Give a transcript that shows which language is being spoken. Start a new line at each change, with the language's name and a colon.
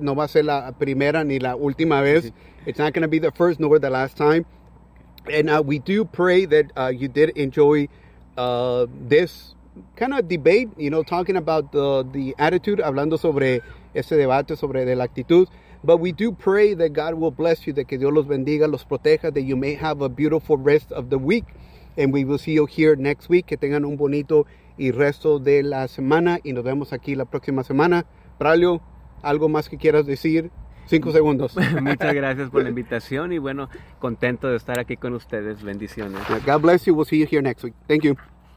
Spanish: No va a ser la primera ni la última vez.
English: It's not going to be the first nor the last time. And we do pray that you did enjoy this kind of debate, you know, talking about the attitude,
Spanish: hablando sobre ese debate, sobre de la actitud.
English: But we do pray that God will bless you, that
Spanish: que Dios los bendiga, los proteja,
English: that you may have a beautiful rest of the week. And we will see you here next week.
Spanish: Que tengan un bonito y resto de la semana. Y nos vemos aquí la próxima semana. Braulio, ¿algo más que quieras decir? 5 segundos. Muchas gracias por la invitación. Y bueno, contento de estar aquí con ustedes. Bendiciones.
English: God bless you. We'll see you here next week. Thank you.